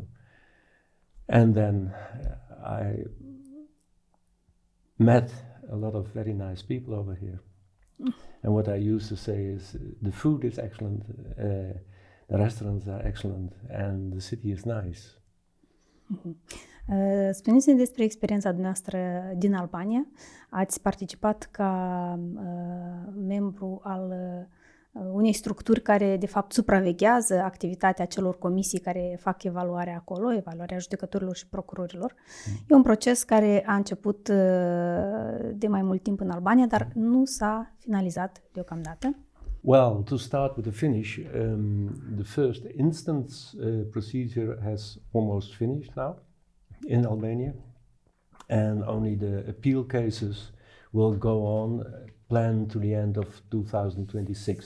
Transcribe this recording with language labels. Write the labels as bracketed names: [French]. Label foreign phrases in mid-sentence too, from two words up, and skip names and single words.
[English] And then I met a lot of very nice people over here, and what I used to say is the food is excellent, the restaurants are excellent, and the city is nice. Mm-hmm. [Romanian] Spuneți-ne despre experiența dumneavoastră din Albania. Ați participat ca membru al unei structuri care, de fapt, supraveghează activitatea celor comisii care fac evaluarea acolo, evaluarea judecătorilor și procurorilor. E un proces care a început de mai mult timp în Albania, dar nu s-a finalizat deocamdată. [English] Well, to start with the finish, the first instance procedure has almost finished now in Albania, and only the appeal cases will go on, planned to the end of 2026.